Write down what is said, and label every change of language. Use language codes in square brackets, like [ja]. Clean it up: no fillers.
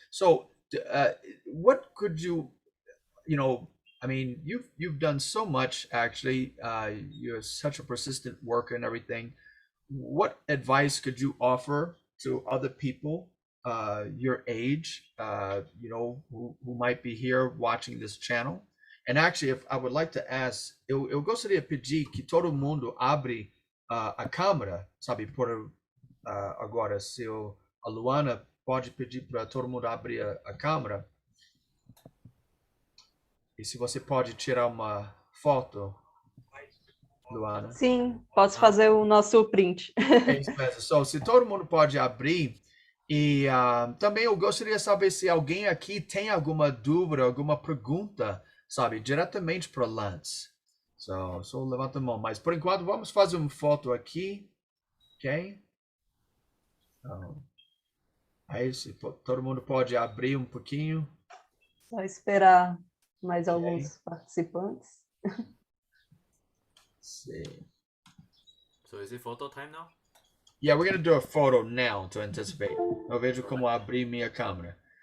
[en] So, what could you know, I mean, you've done so much actually. You're such a persistent worker and everything. What advice could you offer to other people your age, who might be here watching this channel? And actually, if I would like to ask, [pt] eu gostaria de pedir que todo mundo abre a câmera, sabe, por agora, se a Luana pode pedir para todo mundo abrir a câmera. E se você pode tirar uma foto, Luana. Sim, posso fazer o nosso print. É isso mesmo. So, se todo mundo pode abrir. E também eu gostaria de saber se alguém aqui tem alguma dúvida, alguma pergunta, sabe, diretamente para Lance. Só levanta a mão. Mas por enquanto vamos fazer uma foto aqui, ok? Então, aí se todo mundo pode abrir um pouquinho. Só esperar mais alguns participantes. Sim. [en] So is it photo time now? Yeah, we're gonna do a photo now to anticipate. [pt] Eu vejo como abrir minha câmera.